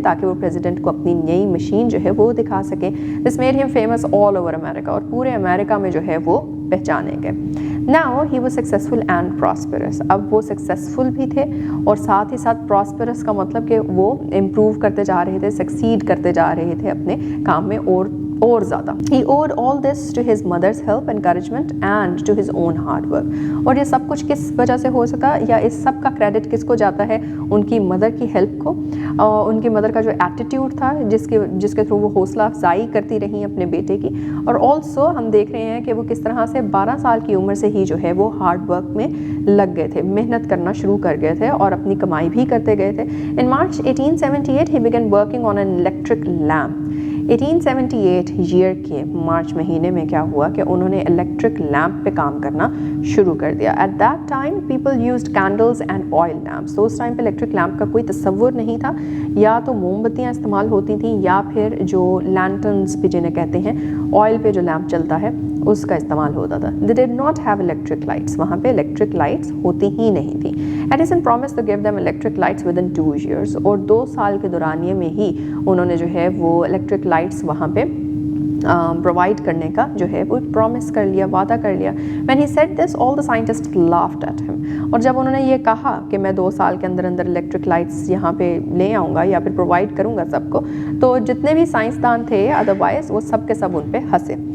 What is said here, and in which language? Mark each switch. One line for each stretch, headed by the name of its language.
Hindi: ताकि वो प्रेसिडेंट को अपनी नई मशीन जो है वो दिखा सके.
English: This made him famous all over America.
Hindi: और पूरे अमेरिका में जो है वो पहचाने गए.
English: Now he was successful and prosperous.
Hindi: अब वो सक्सेसफुल भी थे और साथ ही साथ प्रॉस्पेरस का मतलब कि वो इम्प्रूव करते जा रहे थे, सक्सीड करते जा रहे थे अपने काम में और ज़्यादा.
English: He owed all this to his mother's help, encouragement and to his own hard work.
Hindi: और ये सब कुछ किस वजह से हो सका या इस सब का क्रेडिट किसको जाता है? उनकी मदर की हेल्प को. उनकी मदर का जो एटीट्यूड था जिसके थ्रू वो हौसला अफजाई करती रही अपने बेटे की. और ऑल्सो हम देख रहे हैं कि वो किस तरह से 12 साल की उम्र से ही जो है वो हार्ड वर्क में लग गए थे, मेहनत करना शुरू कर गए थे और अपनी कमाई भी करते गए थे.
English: In March 1878 he began working on an electric lamp.
Hindi: 1878 year के मार्च महीने में क्या हुआ कि उन्होंने इलेक्ट्रिक लैम्प पे काम करना शुरू कर दिया.
English: At that time people used candles and oil lamps.
Hindi: तो उस टाइम पे इलेक्ट्रिक लैम्प का कोई तस्वुर नहीं था. या तो मोमबत्तियाँ इस्तेमाल होती थी या फिर जो लैंटर्न्स भी जिन्हें कहते हैं ऑयल पे जो लैम्प चलता है उसका इस्तेमाल होता था.
English: They did not have electric lights.
Hindi: वहाँ पे इलेक्ट्रिक लाइट्स होती ही नहीं थी.
English: Edison promised to give them electric lights within 2 years.
Hindi: और 2 साल के दौरानिए में ही उन्होंने जो है वो इलेक्ट्रिक लाइट्स वहाँ पे प्रोवाइड करने का जो है वो प्रॉमिस कर लिया, वादा कर लिया.
English: When he said this, all the scientists laughed at him.
Hindi: और जब उन्होंने ये कहा कि मैं 2 साल के अंदर अंदर इलेक्ट्रिक लाइट्स यहाँ पे ले आऊँगा या फिर प्रोवाइड करूँगा सबको, तो जितने भी साइंसदान थे अदरवाइज वो सब के सब उन पे हंसे.